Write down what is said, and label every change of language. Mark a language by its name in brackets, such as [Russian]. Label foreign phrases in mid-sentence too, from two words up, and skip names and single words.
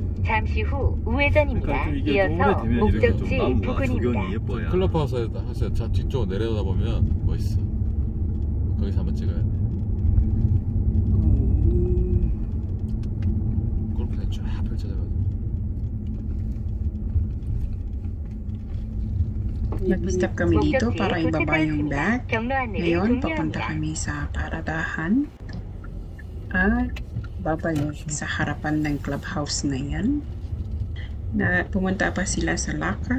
[Korean] 잠시 후 우회전입니다. 그러니까 이어서 목적지 부근입니다. 예뻐요. 클럽하우스에 하세요. 차 뒤쪽 내려다 보면 멋있어. 거기서 한번 찍어야 돼. 골프장 쫙 펼쳐져가지고. [Filipino] Nag-stop kami dito para ibaba yung bag. Ngayon, papunta kami sa paradahan at babalik sa harapan ng clubhouse na yan. Pumunta pa sila sa locker.